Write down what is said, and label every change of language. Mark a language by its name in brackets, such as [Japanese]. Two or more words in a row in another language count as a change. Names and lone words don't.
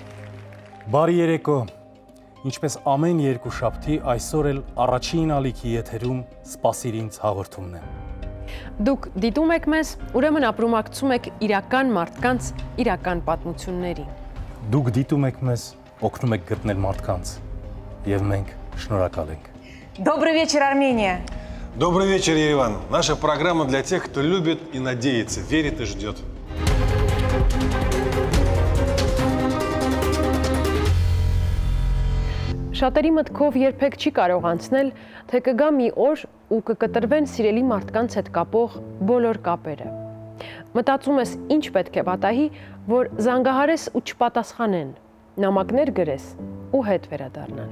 [Armenian] Բարի երեկո։ Ինչպես ամեն երկուշաբթի, այսօր էլ առաջին ալիքի եթերում «Սպասիր ինձ» հաղորդումն է։ Դուք դիտում եք մեզ, ուրեմն ապրումակցում եք իրական մարդկանց իրական պատմությունների։ Դուք դիտում եք մեզ, օգնում եք գտնել մարդկանց, և մենք շնորհակալ ենք։ [Russian] Добрый вечер, Армения! Добрый вечер, Ереван. Наша программа для тех, кто любит и надеется, верит и ждет. [Armenian] Շատերի մտքով երբեք չի կարող անցնել, թե կգա մի օր ու կկտրվեն սիրելի մարդկանց հետ կապող բոլոր կապերը։ Մտածում ես ինչ պետք է պատահի, որ զանգահարես ու չպատասխանեն, նամակներ գրես ու հետ վերադառնան։